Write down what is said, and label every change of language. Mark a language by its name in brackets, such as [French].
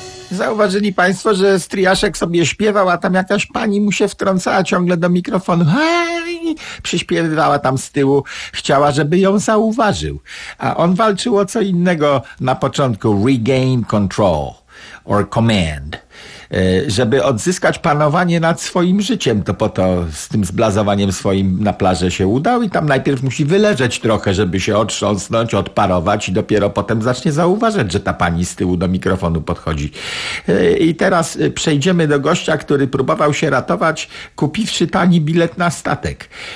[Polish] Zauważyli państwo, że Striaszek sobie śpiewał, a tam jakaś pani mu się wtrącała ciągle do mikrofonu. Hej! Przyśpiewywała tam z tyłu. Chciała, żeby ją zauważył. A on walczył o co innego na początku. [English] Regain control or command. [Polish] Żeby odzyskać panowanie nad swoim życiem, to po to z tym zblazowaniem swoim na plażę się udał i tam najpierw musi wyleżeć trochę, żeby się otrząsnąć, odparować i dopiero potem zacznie zauważać, że ta pani z tyłu do mikrofonu podchodzi. I teraz przejdziemy do gościa, który próbował się ratować, kupiwszy tani bilet na statek.